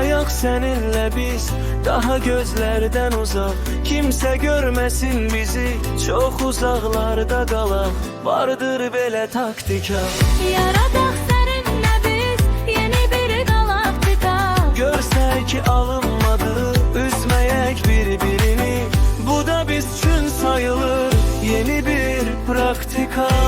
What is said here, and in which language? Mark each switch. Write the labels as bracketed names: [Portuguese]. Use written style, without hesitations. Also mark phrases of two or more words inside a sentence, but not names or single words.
[Turkish] seninle biz, daha gözlerden uzak. Kimse görmesin bizi, çok uzaklarda qalaq. [Azerbaijani] Vardır belə taktika. Yaradaq [Turkish] seninle biz [Azerbaijani] yeni bir galaktika. Görsək ki alınmadı, üzməyək bir-birini. Bu da biz üçün sayılır yeni bir praktika.